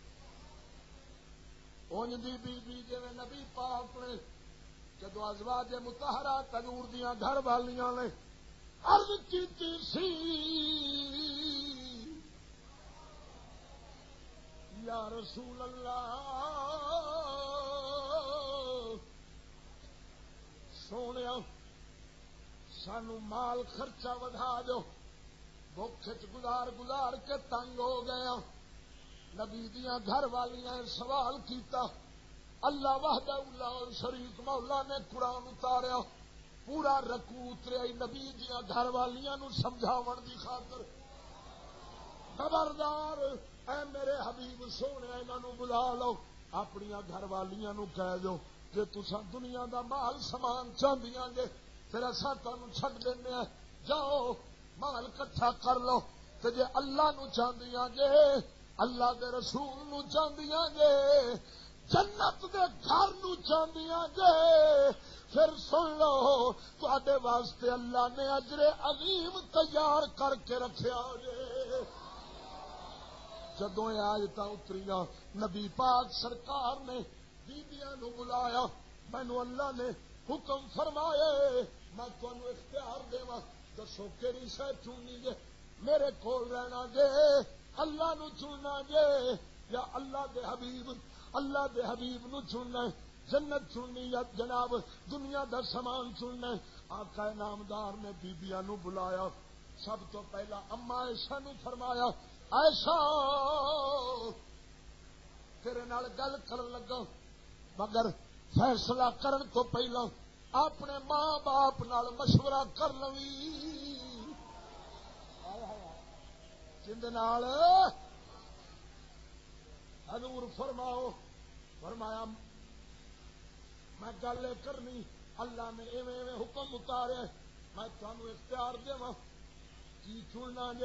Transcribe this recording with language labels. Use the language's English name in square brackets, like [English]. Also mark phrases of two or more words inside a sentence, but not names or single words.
[Punjabi] اونج دی بی بی جی نبی پاک نے جدو ازواج مطہرات حضور دیاں گھر والیاں نے عرض کیتی سی [Arabic] یا رسول اللہ [Punjabi] سونے سانو مال خرچہ ودھا دو، بھوک گزار گزار کے تنگ ہو گیا۔ نبی دیاں گھر والیاں سوال کیتا، [Arabic] اللہ وحدہ لا شریک [Punjabi] مولا نے قرآن اتاریا، پورا رکوع اتریا نبی دیاں گھر والیاں نو سمجھاون دی خاطر، خبردار اے میرے حبیب سونے انہاں نو بلا لو، اپنی گھر والیاں نو کہہ دو جے تساں دنیا دا مال سامان چاہندیاں جے پھر اساں تانوں چھڈ دینے ہیں، جاؤ مال کٹھا کر لو، تے جے اللہ نو چاہندیاں جے اللہ دے رسول نو چاہندیاں جے جنت دے گھر نو چاہندیاں جے پھر سن لو تواڈے واسطے اللہ نے اجر عظیم تیار کر کے رکھیا جے۔ جدوں آیتاں اتریاں نبی پاک سرکار نے بیبیاں نو بلایا، مینوں اللہ نے حکم فرمائے میں تانوں اختیار دیواں، دسو کیڑی شے چننی جے، میرے کول رہنا جے اللہ نو چننا جے یا اللہ دے حبیب نو چننا ہے، جنت چننی یا جناب دنیا دا سامان چننا ہے۔ آقا نامدار نے بیبیاں نو بلایا. سب تو پہلا اما عائشہ نو فرمایا عائشہ تیرے نال گل کرن لگا مگر فیصلہ کرن تو پہلا اپنے ماں باپ نال مشورہ کر لوی جندے نال حضور فرمایا میں گل کرنی اللہ نے ایویں ایویں حکم اتارے میں تمہیں اختیار دیواں کی چننا جے.